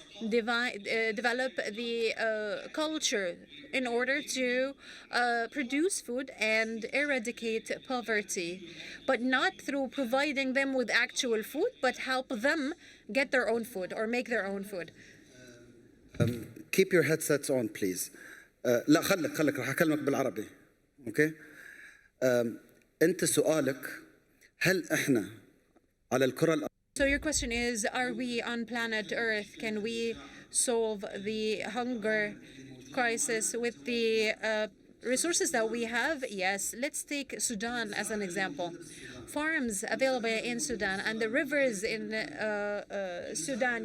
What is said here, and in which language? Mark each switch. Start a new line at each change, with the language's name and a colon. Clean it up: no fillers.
English: develop the culture in order to produce food and eradicate poverty, but not through providing them with actual food, but help them get their own food or make their own food. Keep your headsets on, please.
Arabic: لا خلك راح أكلمك بالعربي.
English: Okay?
Arabic: أنت سؤالك هل إحنا على الكرة الأرضية
English: So your question is, are we on planet Earth? Can we solve the hunger crisis with the resources that we have? Yes. Let's take Sudan as an example. Farms available in Sudan and the rivers in Sudan.